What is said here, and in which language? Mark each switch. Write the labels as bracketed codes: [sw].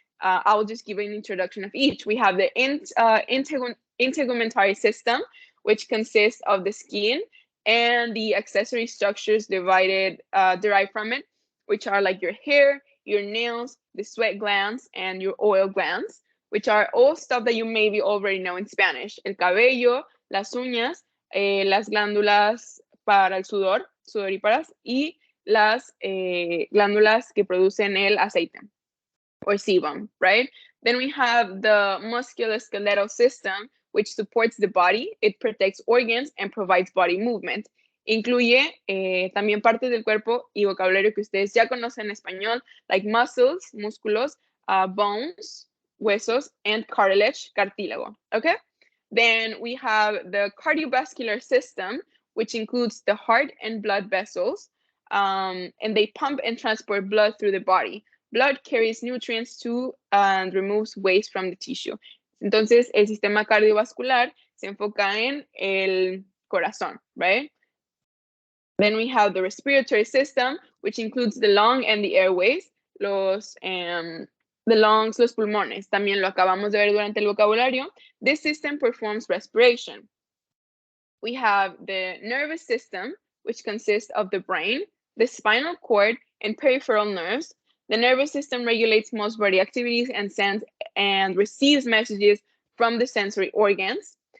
[en] I will just give an introduction of each. We have the integumentary system, which consists of the skin and the accessory structures derived from it, which are like your hair, your nails, the sweat glands, and your oil glands, which are all stuff that you maybe already know in Spanish. [es] El cabello, las uñas, las glándulas para el sudor, sudoríparas, y las glándulas que producen el aceite, [en] or sebum, right? Then we have the musculoskeletal system, which supports the body. It protects organs and provides body movement. [es] Incluye también partes del cuerpo y vocabulario que ustedes ya conocen en español, [en] like muscles, [es] músculos, bones, huesos, [en] and cartilage, [es] cartílago, okay? [en] Then we have the cardiovascular system, which includes the heart and blood vessels, and they pump and transport blood through the body. Blood carries nutrients to and removes waste from the tissue. [es] Entonces, el sistema cardiovascular se enfoca en el corazón, [en] right? Then we have the respiratory system, which includes the lung and the airways, the lungs, [es] los pulmones. También lo acabamos de ver durante el vocabulario. [en] This system performs respiration. We have the nervous system, which consists of the brain, the spinal cord, and peripheral nerves. The nervous system regulates most body activities and sends and receives messages from the sensory organs.